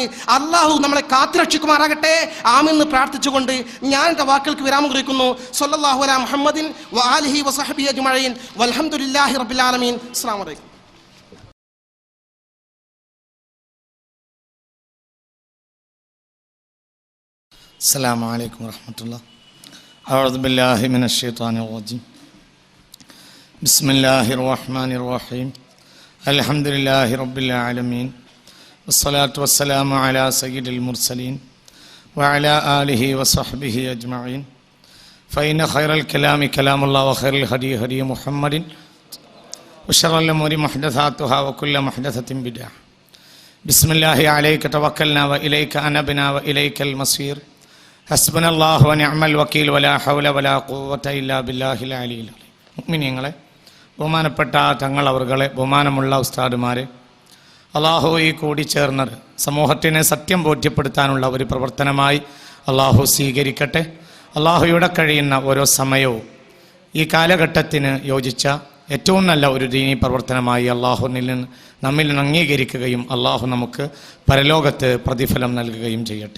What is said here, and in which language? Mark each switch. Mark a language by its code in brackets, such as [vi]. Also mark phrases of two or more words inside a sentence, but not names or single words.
[ml] അള്ളാഹു നമ്മളെ കാത്തുരക്ഷിക്കുമാറാകട്ടെ. ആമീൻ പ്രാർത്ഥിച്ചുകൊണ്ട് ഞാൻ എൻ്റെ വാക്കുകൾക്ക് വിരാമം കുറിക്കുന്നു. [ar] صلى الله على محمد وآله وصحبه أجمعين والحمد لله رب العالمين. السلام عليكم. السلام عليكم ورحمة الله. أعوذ بالله من الشيطان الرجيم. بسم الله الرحمن الرحيم. الحمد لله رب العالمين. والصلاة والسلام على سيد المرسلين وعلى آله وصحبه أجمعين. فإن خير الكلام كلام الله وخير الهدي هدي محمد وشر الأمور محدثاتها وكل محدثة بدعة. بسم الله عليك توكلنا وإليك أنبنا وإليك المصير. حسبنا الله ونعم الوكيل ولا حول ولا قوة إلا بالله العلي العظيم. [ml] മുഅ്മിനീങ്ങളെ, ബഹുമാനപ്പെട്ട തങ്ങൾ അവർകളെ, ബഹുമാനമുള്ള ഉസ്താദുമാരെ, അള്ളാഹു ഈ കൂടിച്ചേർന്നത് സമൂഹത്തിനെ സത്യം ബോധ്യപ്പെടുത്താനുള്ള ഒരു പ്രവർത്തനമായി അള്ളാഹു സ്വീകരിക്കട്ടെ. അള്ളാഹുയുടെ കഴിയുന്ന ഓരോ സമയവും ഈ കാലഘട്ടത്തിന് യോജിച്ച ഏറ്റവും നല്ല ഒരു ദീനീ പ്രവർത്തനമായി അള്ളാഹുവിൽ നിന്ന് നമ്മിൽ നിന്ന് അംഗീകരിക്കുകയും അള്ളാഹു നമുക്ക് പരലോകത്ത് പ്രതിഫലം നൽകുകയും ചെയ്യട്ടെ.